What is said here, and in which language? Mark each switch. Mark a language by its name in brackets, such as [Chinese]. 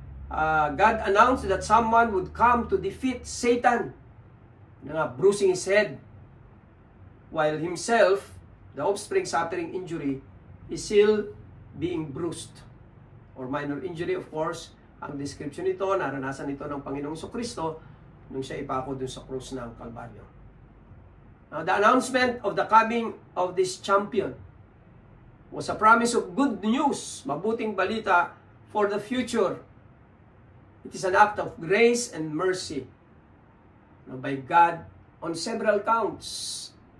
[English] God announced that someone would come to defeat Satan, bruising his head, while himself, the offspring suffering injury, is still being bruised, or minor injury, of course. [Filipino] Ang description nito, naranasan ito ng Panginoong Jesucristo nung siya ipako dun sa krus ng Kalbaryo. [English] Now, the announcement of the coming of this champion was a promise of good news, [Filipino] mabuting balita [English] for the future. It is an act of grace and mercy by God on several counts.